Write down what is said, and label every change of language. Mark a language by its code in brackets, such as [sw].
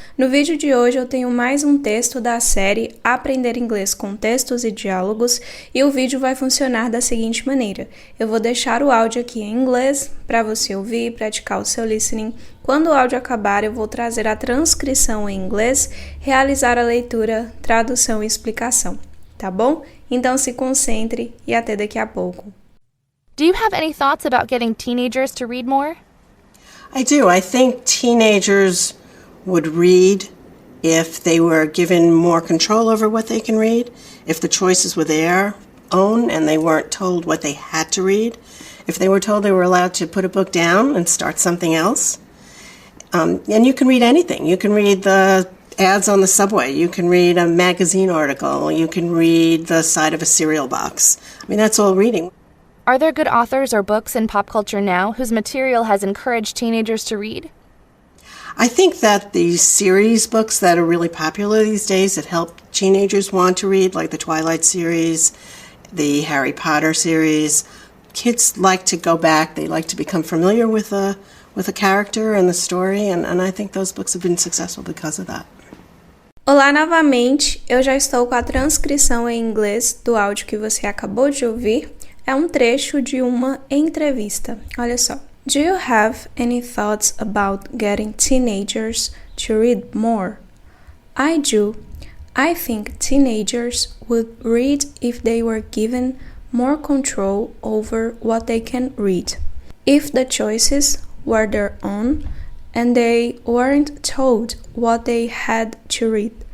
[pt] No vídeo de hoje eu tenho mais um texto da série Aprender Inglês com Textos e Diálogos e o vídeo vai funcionar da seguinte maneira. Eu vou deixar o áudio aqui em inglês para você ouvir e praticar o seu listening. Quando o áudio acabar, eu vou trazer a transcrição em inglês, realizar a leitura, tradução e explicação, tá bom? Então se concentre e até daqui a pouco. [en] Do you have any thoughts about getting teenagers to read more? I do. I think teenagers would read if they were given more control over what they can read, if the choices were their own and they weren't told what they had to read, if they were told they were allowed to put a book down and start something else. And you can read anything. You can read the ads on the subway. You can read a magazine article. You can read the side of a cereal box. I mean, that's all reading. Are there good authors or books in pop culture now whose material has encouraged teenagers to read? I think that the series books that are really popular these days that help teenagers want to read, like the Twilight series, the Harry Potter series, kids like to go back. They like to become familiar with a character and the story, and I think those books have been successful because of that. [pt] Olá novamente, eu já estou com a transcrição em inglês do áudio que você acabou de ouvir. É um trecho de uma entrevista. Olha só. [en] Do you have any thoughts about getting teenagers to read more? I do. I think teenagers would read if they were given more control over what they can read. If the choices were their own and they weren't told what they had to read.